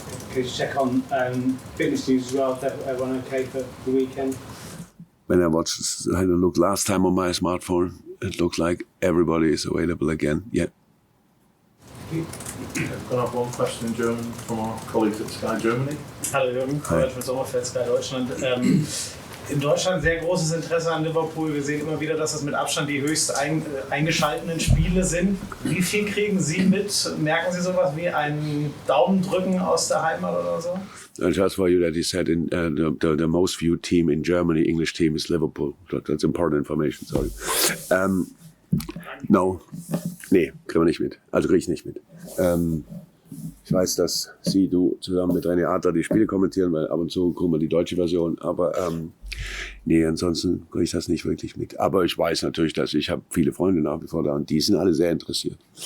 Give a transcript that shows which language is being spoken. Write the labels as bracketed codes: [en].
[en] Could you check on fitness news as well? Is everyone okay for the weekend? When I had a look last time on my smartphone, it looks like everybody is available again. Yeah. I've got one question in German from our colleagues at Sky Germany. [de] Hallo Jürgen, College mit Sommerfeld, Sky Deutschland. In Deutschland sehr großes Interesse an Liverpool. Wir sehen immer wieder, dass es mit Abstand die höchst eingeschalteten Spiele sind. Wie viel kriegen Sie mit? Merken Sie sowas wie einen Daumendrücken aus der Heimat oder so? [en] Just for you that he said the most viewed team in Germany, English team, is Liverpool. That's important information, sorry. No. [de] Nee, kriegen wir nicht mit. Also kriege ich nicht mit. Ich weiß, dass du zusammen mit René Adler die Spiele kommentieren, weil ab und zu gucken wir die deutsche Version, aber nee, ansonsten kriege ich das nicht wirklich mit. Aber ich weiß natürlich, dass ich habe viele Freunde nach wie vor da und die sind alle sehr interessiert.